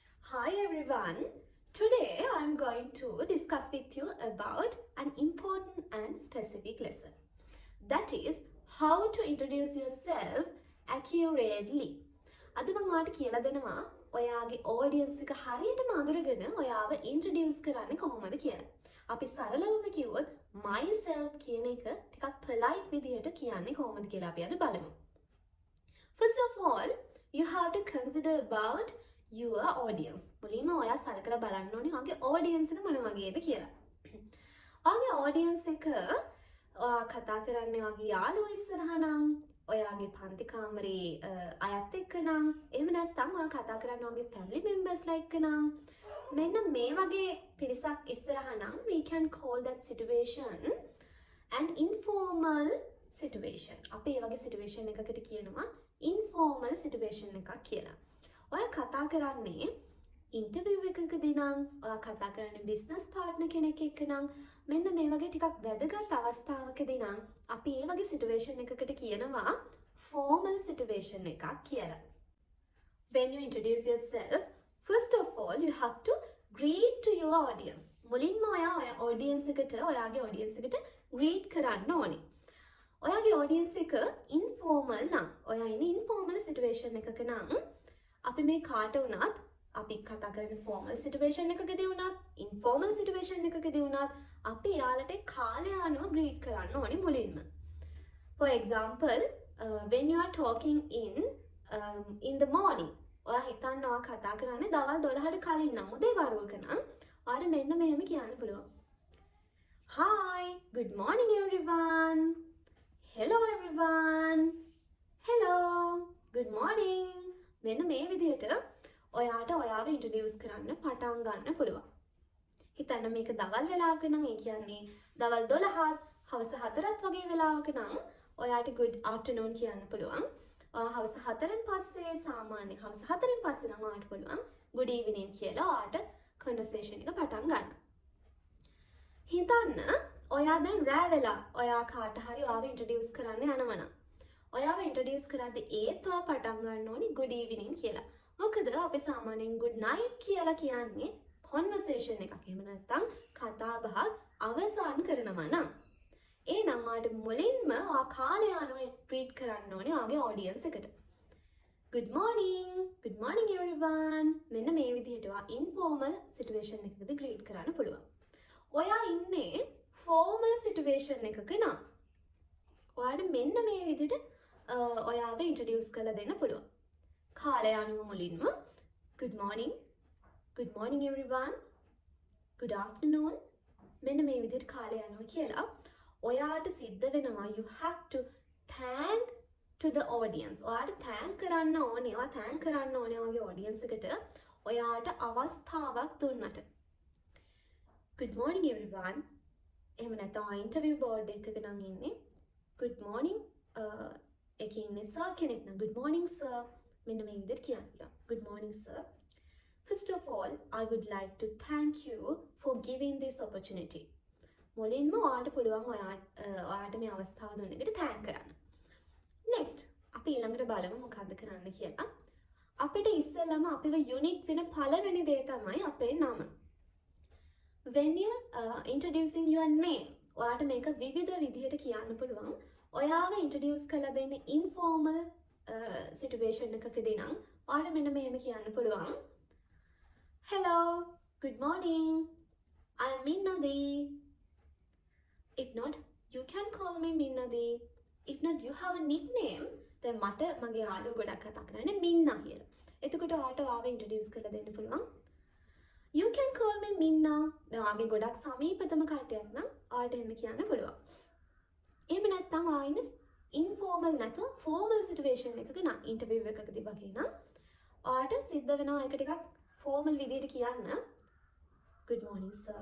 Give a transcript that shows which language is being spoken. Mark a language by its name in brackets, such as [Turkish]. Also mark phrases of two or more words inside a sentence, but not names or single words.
[English] Hi everyone. Today I'm going to discuss with you about an important and specific lesson. That is how to introduce yourself accurately. [Sinhala] අද මම ඔයාලට කියලා දෙනවා ඔයාගේ audience එක හරියටම අඳුරගෙන ඔයාව introduce කරන්නේ කොහොමද කියලා. අපි සරලවම කිව්වොත් myself කියන එක ටිකක් polite විදිහට කියන්නේ කොහොමද කියලා අපි අද බලමු. [English] First of all, you have to consider about your audience. [Sinhala] මුලින්ම ඔයා සලකලා බලන්න ඕනේ ඔයාගේ audience එක මොන වගේද කියලා. ඔයාගේ audience එක ඔයා කතා කරන්නේ ඔයාගේ යාළුවෝ ඉස්සරහා නම්, ඔයාගේ පන්ති කාමරේ අයත් එක්ක නම්, එහෙම නැත්නම් ඔයා කතා කරන්නේ ඔයාගේ [English] family members [Sinhala] ලා එක්ක නම්, මෙන්න මේ වගේ පිරිසක් ඉස්සරහා නම් [English] we can call that situation an informal situation. [Sinhala] අපි මේ වගේ situation එකකට කියනවා [English] informal situation [Sinhala] එකක් කියලා. ඔයා කතා කරන්නේ ඉන්ටර්විව් එකකදී නම්, ඔයා කතා කරන්නේ [English] business partner [Sinhala] කෙනෙක් එක්ක නම්, මෙන්න මේ වගේ ටිකක් වැදගත් අවස්ථාවකදී නම් අපි මේ වගේ සිටුේෂන් එකකට කියනවා [English] formal situation [Sinhala] එකක් කියලා. [English] When you introduce yourself, first of all you have to greet to your audience. [Sinhala] මුලින්ම ඔයා audience එකට, ඔයාගේ audience එකට greet කරන්න ඕනේ. ඔයාගේ audience එක informal නම්, ඔයා ඉන්නේ [English] informal situation [Sinhala] එකක නම් අපි මේ කාට වුණත් අපි කතා කරන [English] formal situation [Sinhala] එකකදී වුණත් [English] informal situation [Sinhala] එකකදී වුණත් අපි යාළට කාලය අනුව greet කරන්න ඕනේ මුලින්ම. [English] For example, when you are talking in the morning, [Sinhala] ඔයා හිතන්න ඔයා කතා කරන්නේ දවල් 12ට කලින් නම්, උදේ වරුවක නම් ඔයාට මෙන්න මෙහෙම කියන්න පුළුවන්. [English] Hi, good morning everyone. Hello everyone. Hello, good morning. [Sinhala] මෙන්න මේ විදිහට ඔයාට ඔයාව ඉන්ට්‍රොඩියුස් කරන්න පටන් ගන්න පුළුවන්. හිතන්න මේක දවල් වෙලාවක නම්, ඒ කියන්නේ දවල් 12ත් හවස 4ත් වගේ වෙලාවක නම් ඔයාට [English] good afternoon [Sinhala] කියන්න පුළුවන්. හවස 4න් පස්සේ සාමාන්‍ය හවස 4න් පස්සේ නම් ඔයාට පුළුවන් [English] good evening [Sinhala] කියලා ඔයාට conversation එක පටන් ගන්න. හිතන්න ඔයා දැන් රෑ වෙලා ඔයා කාට හරි ඔයාව ඉන්ට්‍රොඩියුස් කරන්න යනවා නම්, ඔයාව ඉන්ට්‍රොඩියුස් කරද්දී ඒත් ඔයා පටන් ගන්න ඕනේ [English] good evening [Sinhala] කියලා. මොකද අපි සාමාන්‍යයෙන් [English] good night [Sinhala] කියලා කියන්නේ conversation එකක්. එහෙම නැත්නම් කතා බහ අවසන් කරනවා නම්. එහෙනම් ඔයාට මුලින්ම ඔයා කාලය අනුව greet කරන්න ඕනේ ඔයාගේ audience එකට. [English] Good morning everyone. [Sinhala] මෙන්න මේ විදිහට ඔයා [English] informal situation [Sinhala] එකකදී greet කරන්න පුළුවන්. ඔයා ඉන්නේ [English] formal situation [Sinhala] එකක නම් ඔයාට මෙන්න මේ විදිහට ඔයාව ඉන්ට්‍රොඩියුස් කරලා දෙන්න පුළුවන්. කාලය අනුව මුලින්ම [English] good morning everyone, good afternoon, [Sinhala] මෙන්න මේ විදිහට කාලය අනුව කියලා ඔයාට සිද්ධ වෙනවා [English] you have to thank to the audience. [Sinhala] ඔයාට thank කරන්න ඕනේ, ඔයා thank කරන්න ඕනේ ඔයාගේ audience එකට ඔයාට අවස්ථාවක් දුන්නට. [English] Good morning everyone. [Sinhala] එහෙම නැත්නම් [English] interview board [Sinhala] එකක නම් ඉන්නේ [English] good morning [Sinhala] එකේ ඉන්නේ sir කෙනෙක් නම් [English] good morning sir. [Sinhala] මෙන්න මේ විදිහට කියන්න පුළුවන්. [English] Good morning sir. First of all, I would like to thank you for giving this opportunity. [Sinhala] මුලින්ම ඔයාට පුළුවන් ඔයාට මේ අවස්ථාව දුන්න එකට thank කරන්න. Next, අපි ඊළඟට බලමු මොකක්ද කරන්න කියලා. අපිට ඉස්සෙල්ලාම අපිව unique වෙන පළවෙනි දේ තමයි අපේ නම. [English] When you introducing your name, [Sinhala] ඔයාට මේක විවිධ විදිහට කියන්න පුළුවන්. ඔයාව introduce කරලා දෙන්නේ [English] informal situation [Sinhala] එකකදී නම් ඔයාට මෙන්න මෙහෙම කියන්න පුළුවන්. [English] Hello, good morning, I am Minnadi. If not, you can call me Minnadi. If not, you have a nickname. [Sinhala] then මට මගේ යාළුවෝ ගොඩක් කතා කරන්නේ මින්නා කියලා. එතකොට ඔයාට ඔයාව introduce කරලා දෙන්න පුළුවන්. [English] You can call me Minna. [Sinhala] දැන් ඔයාගේ ගොඩක් සමීපතම කට්ටියක් නම් ඔයාට එහෙම කියන්න පුළුවන්. එහෙම නැත්නම් ඔයා ඉන්නේ informal නැතුව [English] formal situation [Sinhala] එකක නම්, interview එකකදී වගේ නම් ඔයාට සිද්ධ වෙනවා ඒක ටිකක් formal විදිහට කියන්න. [English] Good morning sir.